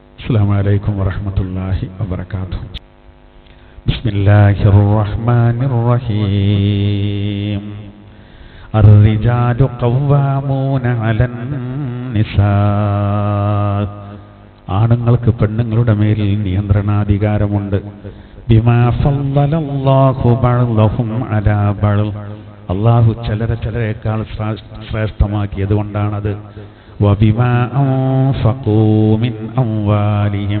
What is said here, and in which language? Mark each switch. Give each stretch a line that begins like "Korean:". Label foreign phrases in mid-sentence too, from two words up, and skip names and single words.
Arabic: السلام عليكم ورحمة الله وبركاته. بسم الله الرحمن الرحيم. الرجال قوامون على النساء.
Malayalam: ആണുങ്ങൾക്ക് പെണ്ണുങ്ങളുടെ മേൽ നിയന്ത്രണാധികാരമുണ്ട്.
Arabic: بما فضل الله بعضهم على بعض.
Malayalam: അല്ലാഹു ചിലരെക്കാൾ ശ്രേഷ്ഠമാക്കിയത് കൊണ്ടാണത്.
Arabic: وبما أنفقوا من أموالهم.